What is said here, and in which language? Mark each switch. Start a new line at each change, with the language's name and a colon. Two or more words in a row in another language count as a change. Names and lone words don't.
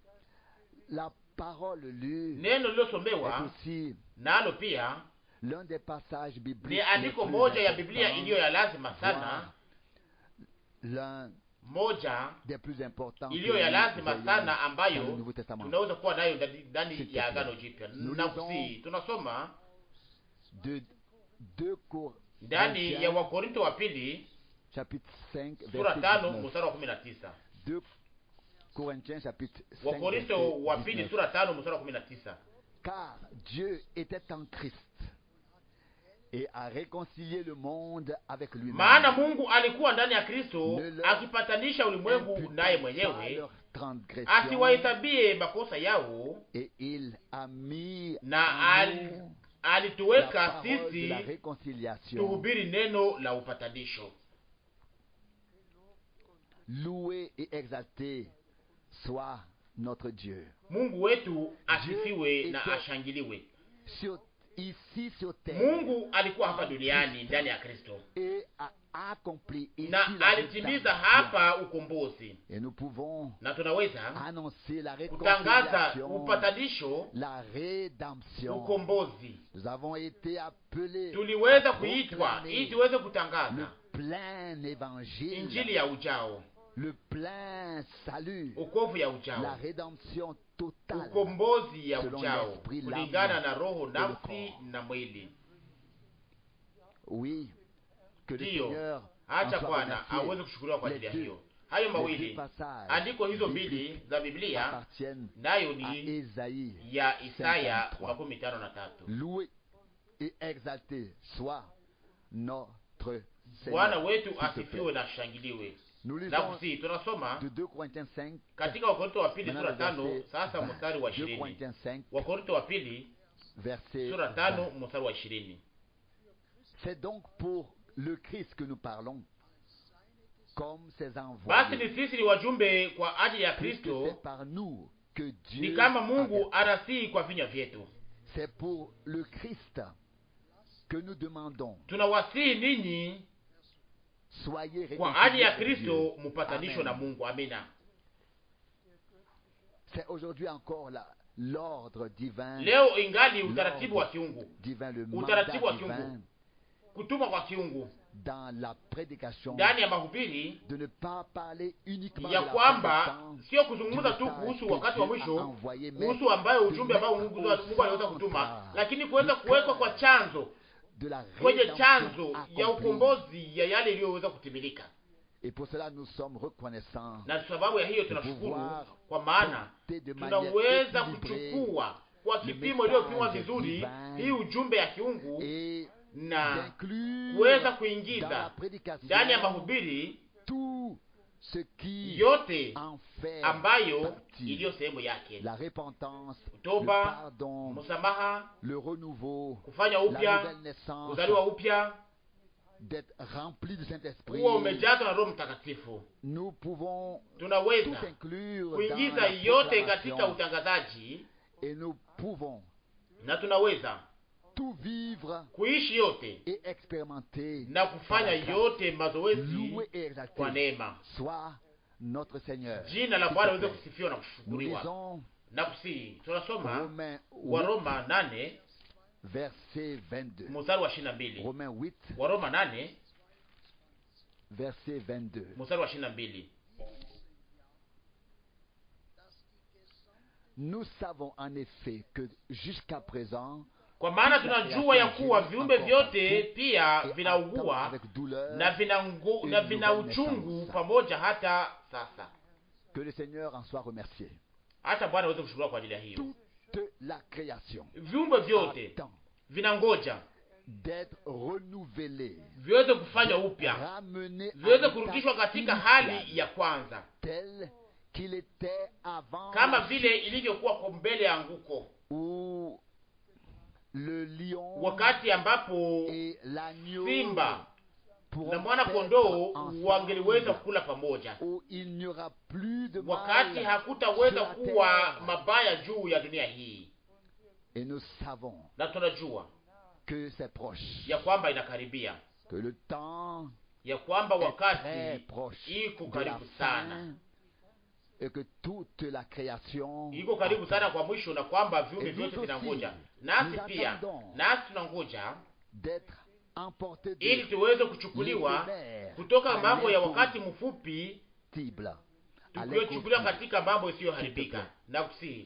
Swahili: Neno lilosomewa nalo pia ni andiko moja ya Biblia iliyo ya lazima sana, moja iliyo ya lazima sana ambayo tunaweza kuwa nayo ndani ya Agano Jipya. Na kusi tunasoma ndani ya Wakorinto wa pili sura 5 mstari wa 19. Wakorinto wa pili sura 5 mstari wa 19.
French: Car Dieu était en Christ et a réconcilié le monde avec lui-même.
Swahili: Maana Mungu alikuwa ndani ya Kristo akipatanisha ulimwengu naye mwenyewe, asiwahesabie makosa yao,
French: et il a mis
Swahili: na alituweka sisi tuhubiri neno la upatanisho.
French: Loué et exalté soit notre Dieu.
Swahili: Mungu wetu asifiwe na ashangiliwe.
French: Ici sur terre,
Swahili: Mungu alikuwa hapa duniani ndani ya Kristo na alitimiza hapa ukombozi, na tunaweza kutangaza upatanisho, ukombozi. Tuliweza kuitwa ili tuweze kutangaza injili ya ujao,
French: le plein salut,
Swahili: ukovu ya ujao,
French: la rédemption totale,
Swahili: ukombozi ya ujao kulingana na roho, nafsi na mwili.
French: Oui, que le Seigneur
Swahili: acha Bwana aweze kushukuriwa kwa ajili ya hiyo. Hayo mawili andiko hizo mbili za Biblia nayo ni ya Isaya 53.
French: Loué et exalté soit notre Seigneur.
Swahili: Bwana wetu asifiwe na shangiliwe. Na kusi tunasoma katika Wakorintho wa pili sura 5 sasa mstari wa 20. Wakorintho wa pili sura 5 mstari wa 20.
French: C'est donc pour le Christ que nous parlons comme ses envoyés.
Swahili: Basi ni sisi ni wajumbe kwa ajili ya Kristo, ni kama Mungu anasihi kwa vinywa vyetu.
French: C'est pour le Christ que nous demandons.
Swahili: Tunawasihi ninyi kwa ajili ya Kristo mupatanisho na Mungu. Amina.
French: C'est aujourd'hui encore l'ordre divin.
Swahili: Leo ingali utaratibu wa kiungu. Utaratibu wa kiungu. Kutuma kwa kiungu.
French: Dans la prédication,
Swahili: ndani ya mahubiri,
French: de ne pas parler uniquement
Swahili: ya kwamba sio kuzungumza tu kuhusu wakati wa mwisho, kuhusu ambayo ujumbe ambao Mungu aliweza kutuma, lakini kuweza kuwekwa kwa chanzo, kwenye chanzo ya ukombozi ya yale iliyoweza kutimilika.
French: Et pour cela nous sommes reconnaissants.
Swahili: Na sababu ya hiyo tunashukuru, kwa maana tunaweza kuchukua kwa kipimo iliyopimwa vizuri hii ujumbe ya kiungu na kuweza kuingiza ndani ya mahubiri yote ambayo iliyo sehemu yake: toba, msamaha, kufanya upya, kuzaliwa upya, kuwa umejazwa na Roho Mtakatifu. Tunaweza kuingiza yote katika utangazaji, na tunaweza
French: tout vivre,
Swahili: kuishi yote
French: et expérimenter,
Swahili: na kufanya yote mazoezi kwa neema.
French: Soit notre Seigneur.
Swahili: Jina la Bwana liweze kusifiwa na kushukuriwa. Na kusi tunasoma wa Roma 8
French: verset 22.
Swahili: Mstari wa 22.
French: Romains 8.
Swahili: Wa Roma 8
French: verset 22.
Swahili: Mstari wa 22.
French: Nous savons en effet que jusqu'à présent,
Swahili: kwa maana tunajua ya kuwa viumbe vyote pia vinaugua na vina uchungu pamoja hata sasa.
French: Que le Seigneur en soit remercié.
Swahili: Hata Bwana aweze kushukuriwa kwa ajili ya hiyo.
French: Toute la création,
Swahili: viumbe vyote vinangoja
French: d'être renouvelé,
Swahili: viweze kufanya upya, viweze kurudishwa katika hali ya kwanza
French: tel qu'il était avant,
Swahili: kama vile ilivyokuwa kwa mbele ya anguko,
French: le lion,
Swahili: wakati ambapo simba na mwana kondoo wangeliweza kula pamoja, wakati hakutaweza kuwa mabaya juu ya dunia hii.
French: Et nous savons
Swahili: na tunajua
French: que c'est proche,
Swahili: ya kwamba inakaribia,
French: que le temps,
Swahili: ya kwamba wakati iko karibu sana,
French: et que toute la création
Swahili: iko karibu sana kwa mwisho, na kwamba viumbe vyote vinangoja, nasi pia nasi tunangoja ili tuweze kuchukuliwa kutoka mambo ya wakati mfupi tukiyochukuliwa katika mambo isiyoharibika. Na kusi